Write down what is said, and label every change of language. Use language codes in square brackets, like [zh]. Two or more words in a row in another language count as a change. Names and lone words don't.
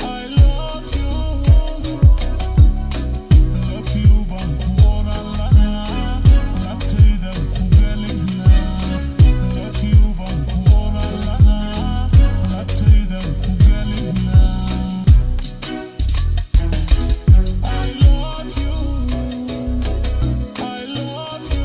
[en] Love you, love you, [so] baan ku oran lahaa. Labtayda ku gelin lahaa. [en] Love you, [so] baan ku oran lahaa. Labtayda ku gelin lahaa. [en] I love you, I love